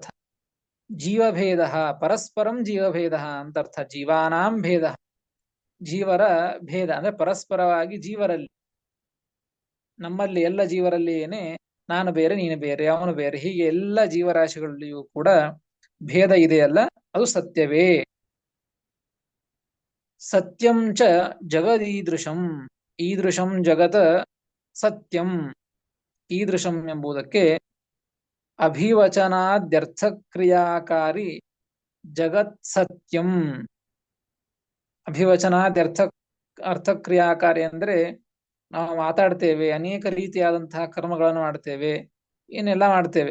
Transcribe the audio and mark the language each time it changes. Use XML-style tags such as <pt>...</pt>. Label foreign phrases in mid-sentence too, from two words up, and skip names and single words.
<sa>ಜೀವಭೇದ ಪರಸ್ಪರಂ</sa> <kn>ಜೀವಭೇದ ಅಂತ ಅರ್ಥ.</kn> <sa>ಜೀವಾನಾಂ ಭೇದ,</sa> <kn>ಜೀವರ ಭೇದ ಅಂದ್ರೆ ಪರಸ್ಪರವಾಗಿ ಜೀವರಲ್ಲಿ, ನಮ್ಮಲ್ಲಿ ಎಲ್ಲ ಜೀವರಲ್ಲಿ ಏನೇ ನಾನು ಬೇರೆ ನೀನು ಬೇರೆ ಅವನು ಬೇರೆ, ಹೀಗೆ ಎಲ್ಲ ಜೀವರಾಶಿಗಳಲ್ಲಿಯೂ ಕೂಡ ಭೇದ ಇದೆಯಲ್ಲ ಅದು ಸತ್ಯವೇ.</kn> <sa>ಸತ್ಯಂ ಚ ಜಗದೀದೃಶಂ. ಈದೃಶಂ ಜಗತ್ ಸತ್ಯಂ. ಈದೃಶಂ ಎಂಬುದಕ್ಕೆ ಅಭಿವಚನಾದ್ಯರ್ಥಕ್ರಿಯಾಕಾರಿ ಜಗತ್ ಸತ್ಯಂ.</sa> <kn>ಅರ್ಥಕ್ರಿಯಾಕಾರಿ ಅಂದ್ರೆ ನಾವು ಮಾತಾಡ್ತೇವೆ, ಅನೇಕ ರೀತಿಯಾದಂತಹ ಕರ್ಮಗಳನ್ನು ಮಾಡ್ತೇವೆ, ಏನೆಲ್ಲ ಮಾಡ್ತೇವೆ.</kn>